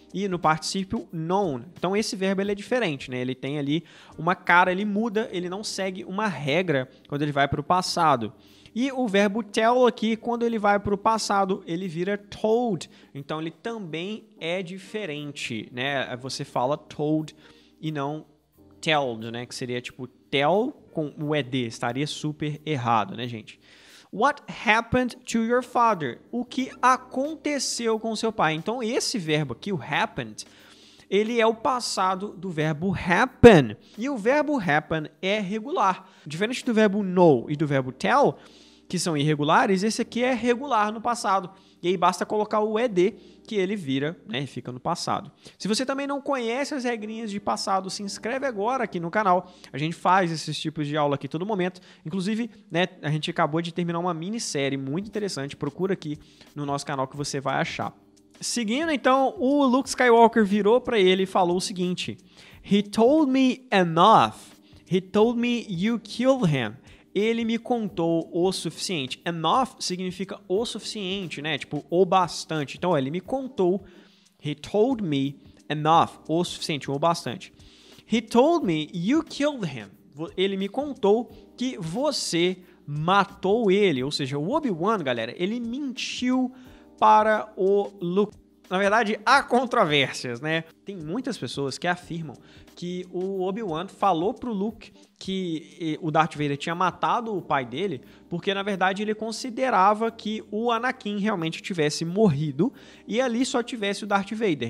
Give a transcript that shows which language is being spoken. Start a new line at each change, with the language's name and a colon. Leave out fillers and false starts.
Portuguese: E no particípio known. Então esse verbo ele é diferente, né? Ele tem ali uma cara, ele muda, ele não segue uma regra quando ele vai para o passado. E o verbo tell aqui, quando ele vai para o passado, ele vira told. Então, ele também é diferente, né? Você fala told e não told, né? Que seria tipo tell com o ed. Estaria super errado, né, gente?
English: What happened to your father?
Portuguese: O que aconteceu com seu pai? Então, esse verbo aqui, o happened, ele é o passado do verbo happen. E o verbo happen é regular. Diferente do verbo know e do verbo tell, que são irregulares, esse aqui é regular no passado. E aí basta colocar o ed, que ele vira, né, e fica no passado. Se você também não conhece as regrinhas de passado, se inscreve agora aqui no canal. A gente faz esses tipos de aula aqui todo momento. Inclusive, né, a gente acabou de terminar uma minissérie muito interessante. Procura aqui no nosso canal que você vai achar. Seguindo, então, o Luke Skywalker virou para ele e falou o seguinte:
English: He told me enough. He told me you killed him.
Portuguese: Ele me contou o suficiente. Enough significa o suficiente, né? Tipo, o bastante. Então, ele me contou.
English: He told me enough.
Portuguese: O suficiente, o bastante.
English: He told me you killed him.
Portuguese: Ele me contou que você matou ele. Ou seja, o Obi-Wan, galera, ele mentiu para o Luke. Na verdade, há controvérsias, né? Tem muitas pessoas que afirmam que o Obi-Wan falou pro Luke que o Darth Vader tinha matado o pai dele, porque na verdade ele considerava que o Anakin realmente tivesse morrido e ali só tivesse o Darth Vader.